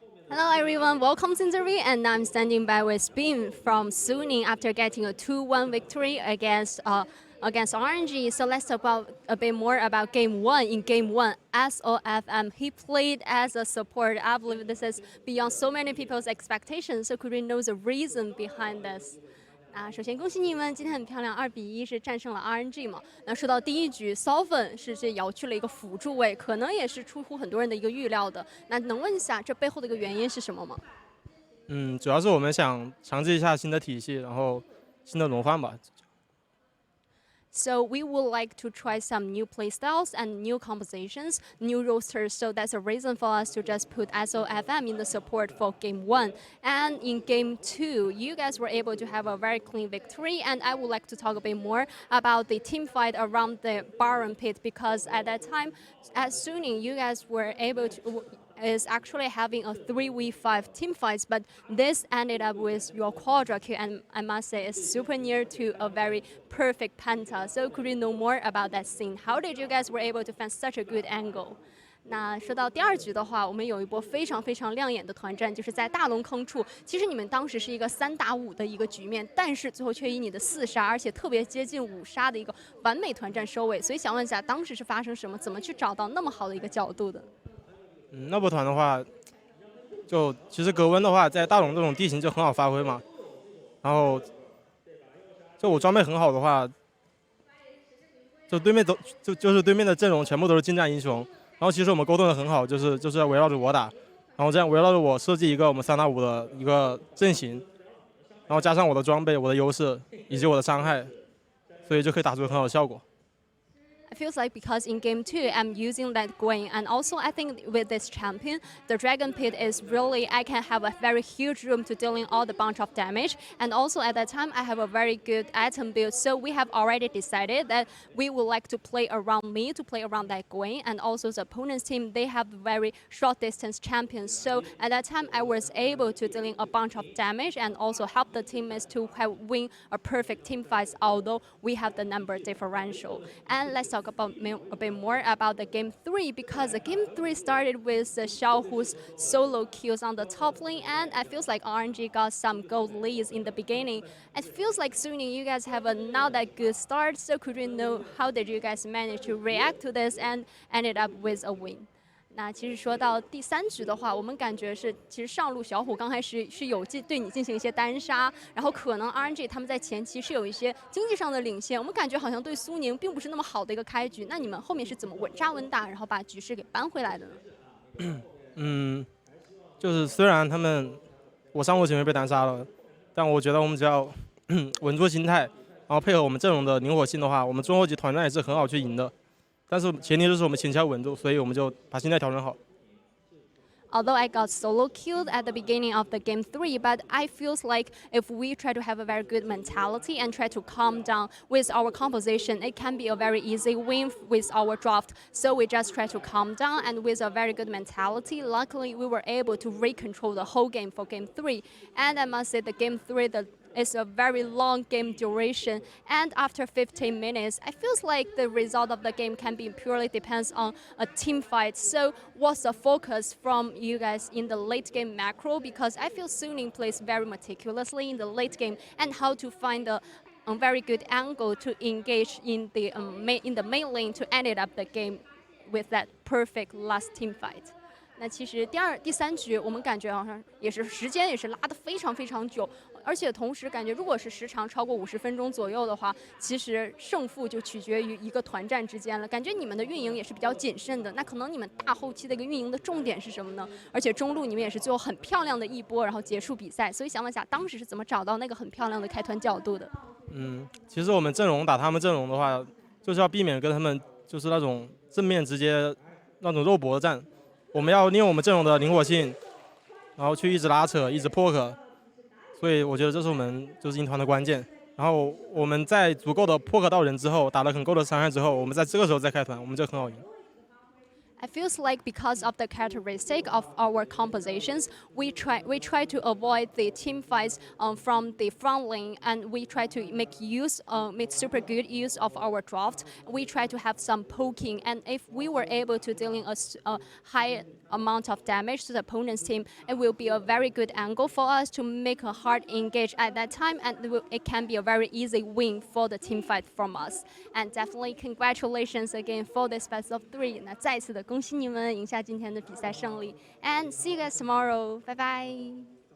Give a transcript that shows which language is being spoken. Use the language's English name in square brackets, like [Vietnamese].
[English] Hello everyone, welcome to the interview, and I'm standing by with Bin from Suning after getting a 2-1 victory against RNG. So let's talk about a bit more about Game 1. In Game 1, SOFM, he played as a support. I believe this is beyond so many people's expectations. So could we know the reason behind this? [Chinese] 首先恭喜你们，今天很漂亮，2-1是战胜了 RNG 嘛。那说到第一局 ，Solven 是这摇去了一个辅助位，可能也是出乎很多人的一个预料的。那能问一下，这背后的一个原因是什么吗？主要是我们想尝试一下新的体系，然后新的轮换吧。 [English] So we would like to try some new playstyles and new compositions, new rosters. So that's a reason for us to just put SOFM in the support for Game 1. And in Game 2, you guys were able to have a very clean victory. And I would like to talk a bit more about the team fight around the Baron pit, because at that time, at Suning, you guys were able to is actually having a 3v5 team fights, but this ended up with your quadra kill, and I must say it's super near to a very perfect penta. So could you know more about that scene? How did you guys were able to find such a good angle? [Chinese] 那说到第二局的话，我们有一波非常非常亮眼的团战，就是在大龙坑处。其实你们当时是一个3打5的一个局面，但是最后却以你的4杀，而且特别接近5杀的一个完美团战收尾。所以想问一下，当时是发生什么？怎么去找到那么好的一个角度的？那波团的话，就其实格温的话，在大龙这种地形就很好发挥嘛。然后就我装备很好的话，就对面就是对面的阵容全部都是近战英雄。然后其实我们沟通的很好，就是要围绕着我打，然后这样围绕着我设计一个我们3打5的一个阵型，然后加上我的装备、我的优势以及我的伤害，所以就可以打出很好的效果。 [English] It feels like because in game 2 I'm using that Gwen, and also I think with this champion the Dragon Pit is really, I can have a very huge room to dealing all the bunch of damage, and also at that time I have a very good item build, so we have already decided that we would like to play around me, to play around that Gwen, and also the opponent's team, they have very short distance champions, so at that time I was able to dealing a bunch of damage and also help the teammates to win a perfect team fight, although we have the number differential. And let's talk about a bit more about the game 3, because the game 3 started with Xiao Hu's solo kills on the top lane, and it feels like RNG got some gold leads in the beginning. It feels like Suning, you guys have a not that good start, so could we know how did you guys manage to react to this and ended up with a win? [Chinese] 那其实说到第3局的话，我们感觉是，其实上路小虎刚开始是有对你进行一些单杀，然后可能 RNG 他们在前期是有一些经济上的领先，我们感觉好像对苏宁并不是那么好的一个开局。那你们后面是怎么稳扎稳打，然后把局势给扳回来的呢？就是虽然我上路前面被单杀了，但我觉得我们只要稳住心态，然后配合我们阵容的灵活性的话，我们中后期团战也是很好去赢的。但是前提就是我们前期要稳住，所以我们就把心态调整好。 [English] Although I got solo killed at the beginning of the game 3, but I feels like if we try to have a very good mentality and try to calm down with our composition, it can be a very easy win with our draft. So we just try to calm down, and with a very good mentality, luckily we were able to recontrol the whole game for game 3. And I must say the game 3, it's a very long game duration, and after 15 minutes, it feels like the result of the game can be purely depends on a team fight. So what's the focus from you guys in the late game macro? Because I feel Suning plays very meticulously in the late game, and how to find a very good angle to engage in the main lane to end it up the game with that perfect last team fight. [Chinese] 那其实第3局我们感觉好像也是时间也是拉得非常非常久，而且同时感觉如果是时长超过50分钟左右的话，其实胜负就取决于一个团战之间了。感觉你们的运营也是比较谨慎的，那可能你们大后期的一个运营的重点是什么呢？而且中路你们也是最后很漂亮的一波，然后结束比赛，所以想问一下，当时是怎么找到那个很漂亮的开团角度的？其实我们阵容打他们阵容的话，就是要避免跟他们就是那种正面直接那种肉搏战。我们要利用我们阵容的灵活性，然后去一直拉扯，一直poke，所以我觉得这是我们就是赢团的关键。然后我们在足够的poke到人之后，打了很够的伤害之后，我们在这个时候再开团，我们就很好赢。 [English] It feels like because of the characteristic of our compositions, we try to avoid the team fights from the front lane, and we try to make super good use of our draft. We try to have some poking, and if we were able to dealing a high amount of damage to the opponent's team, it will be a very good angle for us to make a hard engage at that time, and it can be a very easy win for the team fight from us. And definitely congratulations again for this best of 3. [Chinese] 那再次的恭喜你们赢下今天的比赛胜利 ， [English] and see you guys tomorrow. Bye bye.